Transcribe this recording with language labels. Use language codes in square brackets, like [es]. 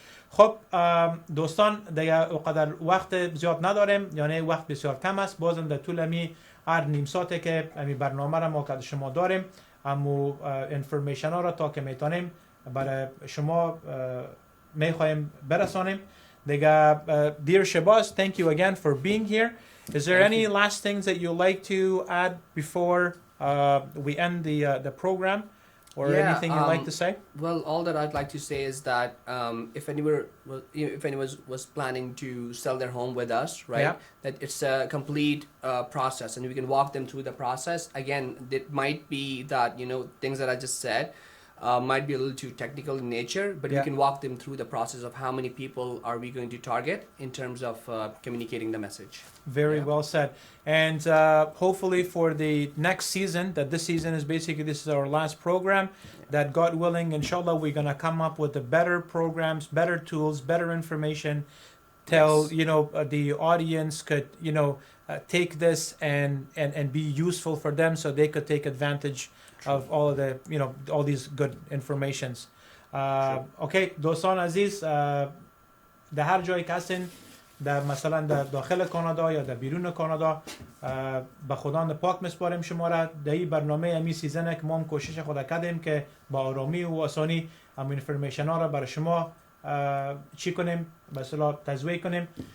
[fa] خب دوستان دیگه اونقدر وقت زیاد نداریم یعنی وقت بسیار کم است. بازم در طول هر نیم ساعته که برنامه را ما که شما داریم اما انفورمیشن ها را تا که میتونیم برای شما میخوایم برسانیم دیگه. [en] Dear Shahbaz, thank you again for being here. Is there any last things that you'd like to add before we end the program, or anything you'd like to say? Well, all that I'd like to say is that if anyone was planning to sell their home with us, right, that it's a complete process, and we can walk them through the process. Again, it might be that things that I just said might be a little too technical in nature, but we can walk them through the process of how many people are we going to target in terms of communicating the message. Very well said. And hopefully for the next season, that this season is basically, this is our last program, that God willing, inshallah, we're going to come up with the better programs, better tools, better information, till the audience could take this and be useful for them so they could take advantage of all of the all these good informations. [fa] Okay, دوستان عزیز در هر جایی که هستین در مثلا در داخل کانادا یا در بیرون کانادا به خداوند پاک میسپاریم شما را. در این برنامه امی سیزن که ما هم کوشش خود کردیم که با آرامی و آسانی هم انفورمیشن ها را برای شما چی کنیم به اصطلاح تزویه کنیم.